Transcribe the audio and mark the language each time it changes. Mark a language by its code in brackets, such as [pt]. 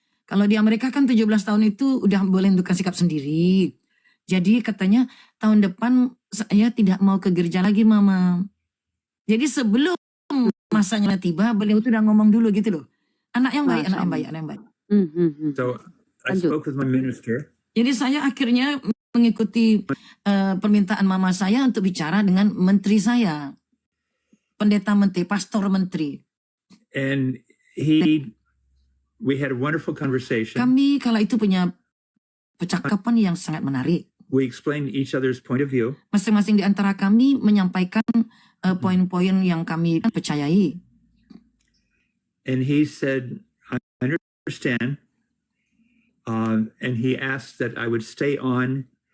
[id] Kalau di Amerika kan 17 tahun itu udah boleh menentukan sikap sendiri. Jadi katanya tahun depan saya tidak mau ke gereja lagi Mama. Jadi sebelum masanya tiba, beliau itu udah ngomong dulu gitu loh. Anak yang baik, anak yang baik. [en] So I spoke with my minister. [id] Jadi saya akhirnya mengikuti permintaan mama saya untuk bicara dengan menteri saya. Pendeta menteri, pastor menteri. [en] And we had a wonderful conversation. [id] Kami kala itu punya percakapan yang sangat menarik. [en] We explained each other's point of view. [id] Masing-masing di antara kami menyampaikan poin-poin yang kami percayai. [en] And he said, I understand. And he asked that I would stay on